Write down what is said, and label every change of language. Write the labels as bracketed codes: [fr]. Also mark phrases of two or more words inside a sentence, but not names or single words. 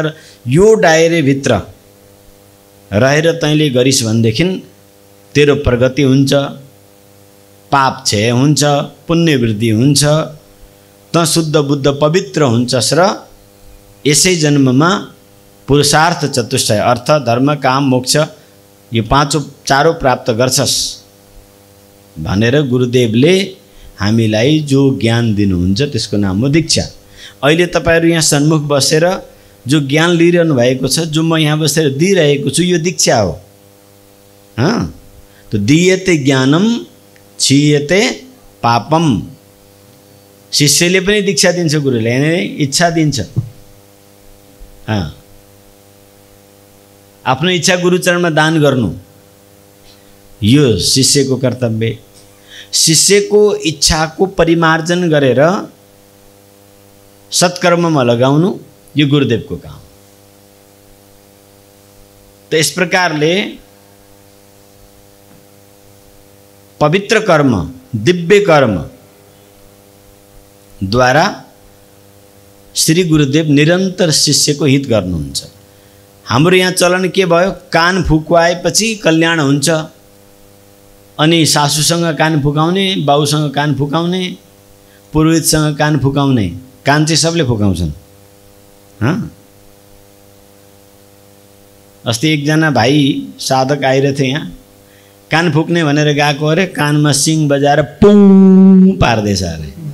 [ne] यो दायराभित्र रहेर तैँले गरिस् भनेदेखि तेरो प्रगति हुन्छ, पाप क्षय हुन्छ, पुण्य वृद्धि हुन्छ, त शुद्ध बुद्ध पवित्र हुन्छस् र यसै जन्ममा पुरुषार्थ चतुष्टय अर्थ धर्म काम मोक्ष यो 4 प्राप्त गर्छस् भनेर गुरुदेवले हामीलाई जो ज्ञान दिनुहुन्छ त्यसको नाम हो दीक्षा। अहिले तपाईहरु यहाँ सन्मुख बसेर जो ज्ञान लिइरहनु भएको छ, जो म यहाँ बसेर दिइरहेको छु, यो दीक्षा हो। [sa] तो दीयते ज्ञानम क्षीयते पापम। [ne] शिष्यले पनि दीक्षा दिन्छ गुरुले, इच्छा दिन्छ। आफ्नो इच्छा गुरुचरणमा दान गर्नु यो शिष्यको कर्तव्य। शिष्यको इच्छाको परिमार्जन गरेर सत्कर्ममा लगाउनु यो गुरुदेवको काम। [hi] तो इस [ne] प्रकारले पवित्र कर्म, दिव्य कर्म द्वारा श्री गुरुदेव निरन्तर शिष्यको हित गर्नुहुन्छ। हाम्रो यहाँ चलन के भयो, कान फुकाएपछि कल्याण हुन्छ। अनि सासूसँग कान फुकाउने, बाउसँग कान फुकाउने, पुरोहितसँग कान फुकाउने। कान चाहिँ सबले फुकाउँछन्। अस्ति एकजना भाइ साधक आइरहेथे यहाँ, कान फुक्ने भनेर गएको अरे, कानमा सिङ बजाएर पुङ पार्दैछ अरे।